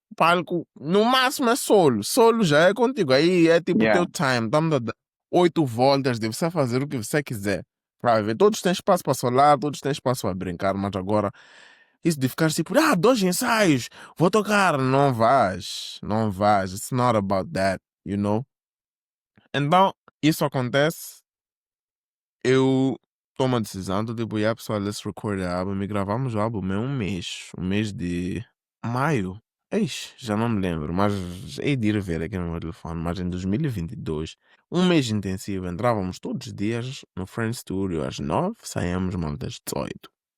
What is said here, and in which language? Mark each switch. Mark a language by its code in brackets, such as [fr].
[pt] O palco, no máximo, é solo. Solo já é contigo. Aí é tipo o Yeah. teu time. Estamos a dar 8 voltas de você fazer o que você quiser. Pra ver. Todos têm espaço para solar, todos têm espaço para brincar, mas agora isso de ficar tipo, 2 ensaios, vou tocar. Não vais, não vais. [en] It's not about that, you know? [pt] Então, isso acontece, eu tomo a decisão, do tipo, yeah, pessoal, [en] let's record the album. [pt] E gravamos o álbum em um mês de maio. Eixe, já não me lembro, mas hei de ir ver aqui no meu telefone. Mas em 2022, um mês intensivo, entrávamos todos os dias no Friend Studio às 9, saíamos mal das 18.